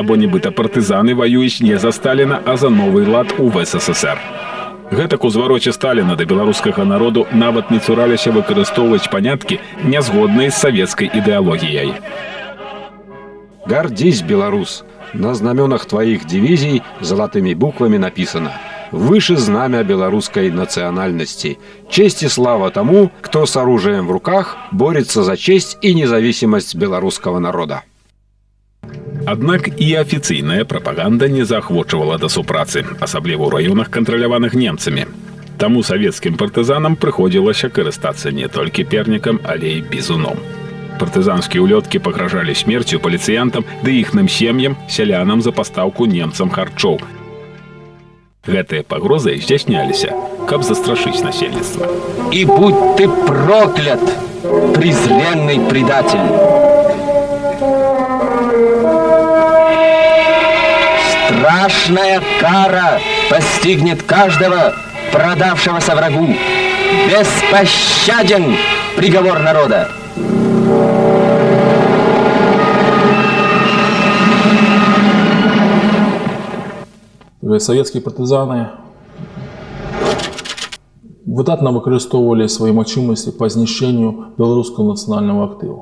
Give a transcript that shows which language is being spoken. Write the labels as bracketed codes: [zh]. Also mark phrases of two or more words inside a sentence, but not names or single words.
[be] Або нібыта партызаны ваююць не за Сталіна, а за новы лад у ВССР. Гэтак у звароце Сталіна да беларускага народу нават не цураліся выкарыстоўваць паняткі, нязгодныя з савецкай ідэалогіяй. [ru] Гордись, белорус! На знаменах твоих дивизий золотыми буквами написано: «Выше знамя белорусской национальности. Честь и слава тому, кто с оружием в руках борется за честь и независимость белорусского народа». [be] Аднак і афіцыйная прапаганда не заахвочвала да супрацы, асабліва ў раёнах, кантраляваных немцамі. Таму савецкім партызанам прыходзілася карыстацца не толькі пернікам, але і бізуном. Партызанскія ўлёткі пагражалі смерцю паліцыянтам ды іхным сем'ям, сялянам за пастаўку немцам харчоў. Гэтыя пагрозы здзяйсняліся, каб застрашыць насельніцтва. [ru] «И будь ты проклят, презренный предатель!» Страшная кара постигнет каждого, продавшегося врагу. Беспощаден приговор народа. [be] Савецкія партызаны выдатна выкарыстоўвалі свае магчымасці па знішчэнню беларускага нацыянальнага актыву.